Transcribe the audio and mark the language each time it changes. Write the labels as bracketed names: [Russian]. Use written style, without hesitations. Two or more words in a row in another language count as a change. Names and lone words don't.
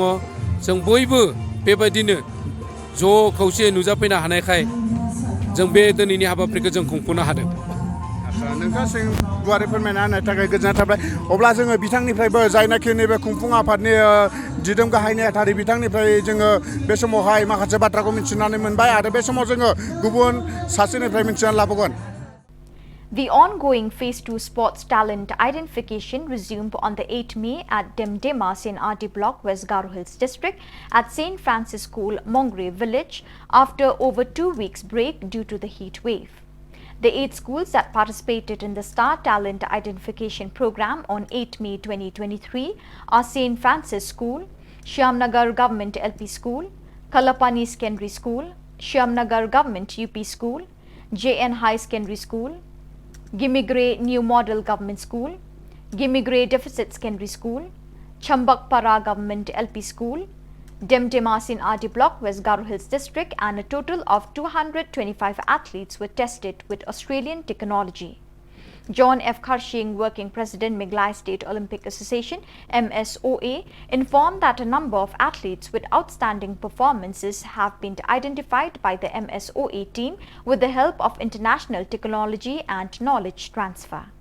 [Bodo] जों बयबो बेबायदिनो ज' खौसे नुजाफैनो हानायखाय जों बे दिनैनि हाबाफारिखौ जों खुंफुंनो हादों। आच्छा, नोंथांसिम गुवारै फोरमायना होनायनि थाखाय गोजोननाय थाबाय। अब्ला जोङो बिथांनिफ्रायबो जायनाखि नैबे खुंफुं आफादनि दिदोम गाहाय नेहाथारि, बिथांनिफ्राय जोङो बे समावहाय माखासे बाथ्राखौ मिथिनानै मोनबाय आरो बे समाव जोङो गुबुन सासेनिफ्राय मिथिनानै लाबावगोन। [English] The ongoing Phase 2 sports talent identification resumed on the 8th May at Demdemas in RD Block, West Garo Hills District at St. Francis School, Mongre Village after over 2 weeks break due to the heat wave. The 8 schools that participated in the Star Talent Identification Program on 8 May 2023 are St. Francis School, Shyamnagar Government LP School, Kalapani Secondary School, Shyamnagar Government UP School, JN High Secondary School, Gimigre New Model Government School, Gimigre Deficit Secondary School, Chambakpara Government LP School, Demdemas in RD Block, West Garo Hills District, and a total of 225 athletes were tested with Australian technology. John F. Kharshing, Working President, Meghalaya State Olympic Association (MSOA), informed that a number of athletes with outstanding performances have been identified by the MSOA team with the help of international technology and knowledge transfer.